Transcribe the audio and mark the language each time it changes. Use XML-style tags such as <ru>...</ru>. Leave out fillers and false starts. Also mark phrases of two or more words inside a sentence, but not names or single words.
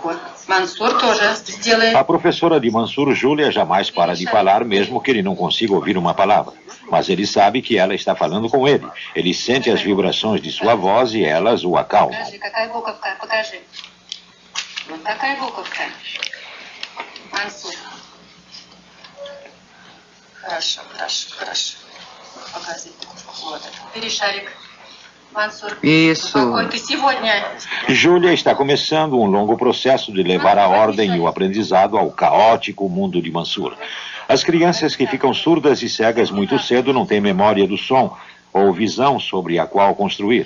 <pt>A professora de Mansur, Júlia, jamais para de falar, mesmo que ele não consiga ouvir uma palavra. Mas ele sabe que ela está falando com ele. Ele sente as vibrações de sua voz e elas o acalmam. Mansur.</pt> <ru>Хорошо, хорошо, хорошо. Показывай. Вот это. Бери шарик.</ru> <pt>Mansur. Isso. Júlia está começando um longo processo de levar a ordem e o aprendizado ao caótico mundo de Mansur. As crianças que ficam surdas e cegas muito cedo não têm memória do som ou visão sobre a qual construir.</pt>